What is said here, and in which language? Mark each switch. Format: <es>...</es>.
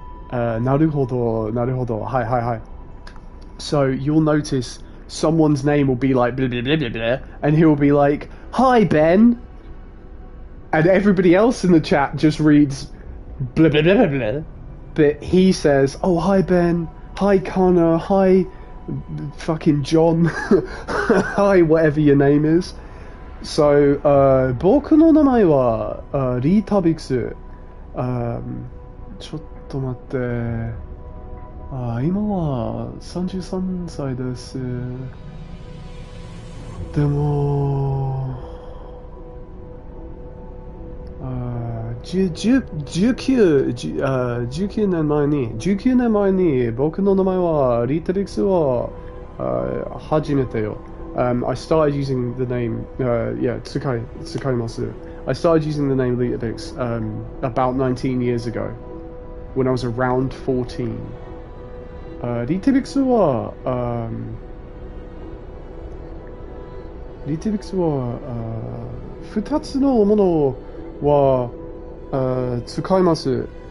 <ja>Naruhodo, naruhodo,</ja> <en>hi. So you'll notice someone's name will be like blah, blah, blah, blah, blah, and he'll be like, hi Ben, and everybody else in the chat just reads blah blah blah blah blah, but he says, oh hi Ben, hi Connor, hi fucking John, hi whatever your name is. So</en> <ja>僕の名前はリータビックス。ちょっと待って、今は33歳です。でも19年前に僕の名前はリータビックスを始めたよ。</ja> <en>I started using the name,</en> <ja>Tsukaimasu.</ja> <en>I started using the name Litabix about 19 years ago, when I was around 14.</en> <ja>Litabix wa 2つのものは使います。</ja>